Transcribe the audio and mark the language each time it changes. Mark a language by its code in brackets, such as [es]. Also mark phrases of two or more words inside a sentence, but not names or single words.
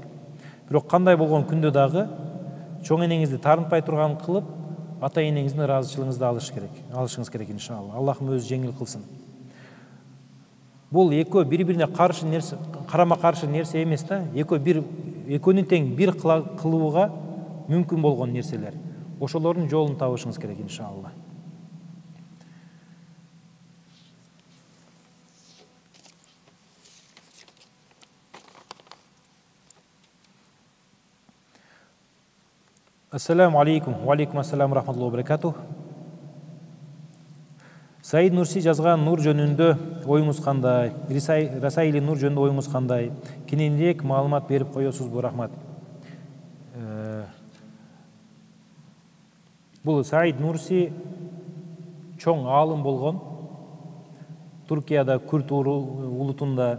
[ky] Бирок кандай болгон күндө дагы чоң энеңизди таарынтпай турган кылып, ата-энеңиздин ыраазычылыгыңызды алышыңыз керек иншалла. Аллахым өзү жеңил кылсын. Бул экөө бири-бирине каршы нерсе, карама-каршы нерсе эмес да, экөөнүн тең бир кылууга мүмкүн болгон нерселер. Ошолордун жолун табышыңыз керек иншалла. [ar] السلام عليكم، وعليكم السلام رحمة الله وبركاته. [ky] Саид Нурси жазган Нур жөнүндө оюңуз кандай? Расаили Нур жөнүндө оюңуз кандай? Кененирээк маалымат берип коесузбу? Рахмат. Бул Саид Нурси чоң аалым болгон. Туркияда, Күрт улутунда.